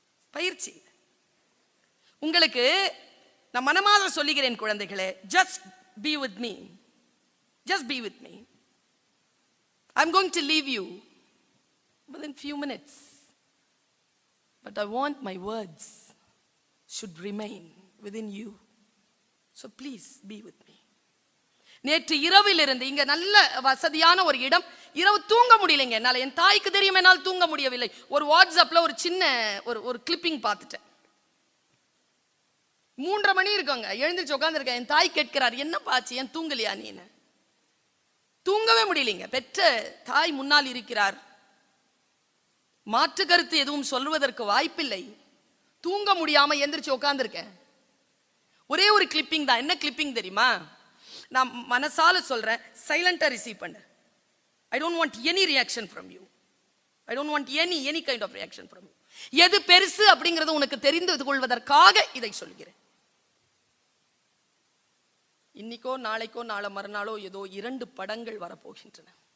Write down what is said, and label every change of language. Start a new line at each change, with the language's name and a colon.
Tamil: பயிற்சி உங்களுக்கு நான் மனமாற சொல்லுகிறேன் குழந்தைகளே,
English: just be with me,
Tamil: just be with me.
English: I'm going to leave you within few minutes, but I want my words should remain within you, so please be with me.
Tamil: நேற்று இரவில் இருந்து இங்க நல்ல வசதியான ஒரு இடம், இரவு தூங்க முடியலைங்க என்னால. என் தாய்க்கு தெரியும் என்னால் தூங்க முடியவில்லை. ஒரு வாட்ஸ்அப்ல ஒரு சின்ன ஒரு கிளிப்பிங் பார்த்துட்டேன். 3:30 மணி இருக்குங்க, எழுந்திருச்சு உட்காந்துருக்கேன். என் தாய் கேட்கிறார், என்ன பாச்சு, ஏன் தூங்கலையா நீன்னு? தூங்கவே முடியலைங்க. பெற்ற தாய் முன்னால் இருக்கிறார், மாற்று கருத்து எதுவும் சொல்வதற்கு வாய்ப்பில்லை. தூங்க முடியாம எந்திரிச்சு உட்காந்துருக்கேன். ஒரே ஒரு கிளிப்பிங் தான். என்ன கிளிப்பிங் தெரியுமா? நான் மனசால சொல்றேன், சைலண்டா ரிசீவ் பண்ணு.
English: I don't want any reaction from you. I don't want any kind of reaction from you.
Tamil: எது பெருசு அப்படிங்கறது உனக்கு தெரிந்து கொள்வதற்காக இதை சொல்கிறேன். இன்னைக்கோ நாளைக்கோ நாளை மறுநாளோ ஏதோ 2 படங்கள் வரப்போகின்றன.